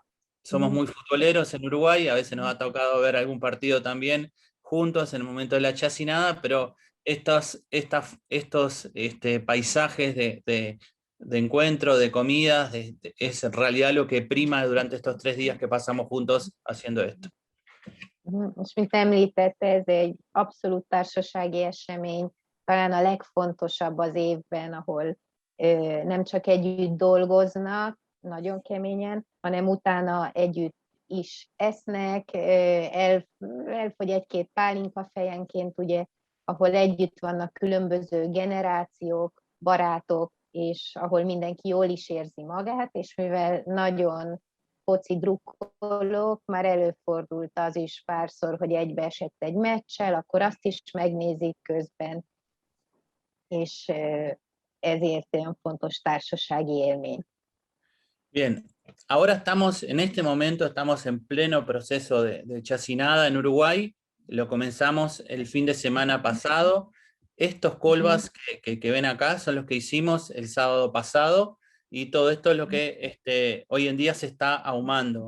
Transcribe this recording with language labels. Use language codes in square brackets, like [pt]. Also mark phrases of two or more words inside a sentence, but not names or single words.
[es] Somos muy futboleros en Uruguay, a veces nos ha tocado ver algún partido también juntos en el momento de la chacinada, pero estos paisajes de encuentro, de comidas, es en realidad lo que prima durante estos 3 días que pasamos juntos haciendo esto. [hu] És mint említette, ez egy abszolút társasági esemény, talán a legfontosabb az évben, ahol nem csak együtt dolgoznak, nagyon keményen, hanem utána együtt is esznek, elfogy 1-2 pálinka fejenként, ugye, ahol együtt vannak különböző generációk, barátok, és ahol mindenki jól is érzi magát, és mivel nagyon foci drukkolók, már előfordult az is párszor, hogy egybeesett egy meccsel, akkor azt is megnézik közben, és ezért olyan fontos társasági élmény. [es] Bien, ahora en este momento estamos en pleno proceso de chacinada en Uruguay. Lo comenzamos el fin de semana pasado. Estos colbas que ven acá son los que hicimos el sábado pasado, y todo esto es lo que hoy en día se está ahumando.